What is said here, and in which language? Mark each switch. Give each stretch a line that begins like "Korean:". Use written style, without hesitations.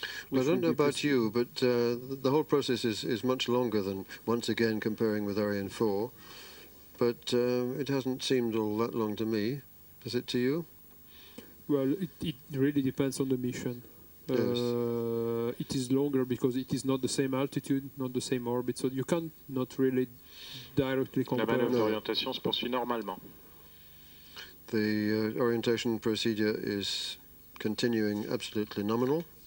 English: Well, I don't know about you, but the whole process is much longer than, once again, comparing with Ariane 4. But it hasn't seemed all that long to me. Is it to you? Well, it really depends on the mission. Yes. It is longer because it is not the same altitude, not the same orbit, so you can't not really directly
French: La
English: compare.
French: manœuvre d'orientation se poursuit normalement.
English: The orientation procedure is continuing absolutely nominal.